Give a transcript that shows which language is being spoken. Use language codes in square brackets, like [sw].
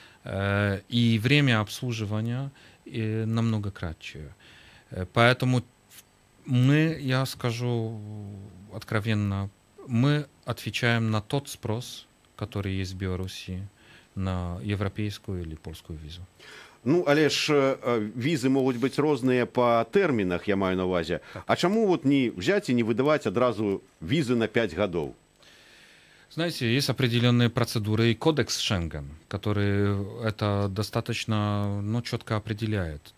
[ru] И время обслуживания намного кратче. Поэтому я скажу откровенно, мы отвечаем на тот спрос, который есть в Беларуси, на европейскую или польскую визу. [be] Ну, але ж візы могуць быць розныя па тэрмінах, я маю на ўвазе. А чаму вот не взять и не выдаваць адразу візы на 5 гадоў? [ru] Знаете, есть определенные процедуры и кодекс Шенген, который это достаточно четко определяет.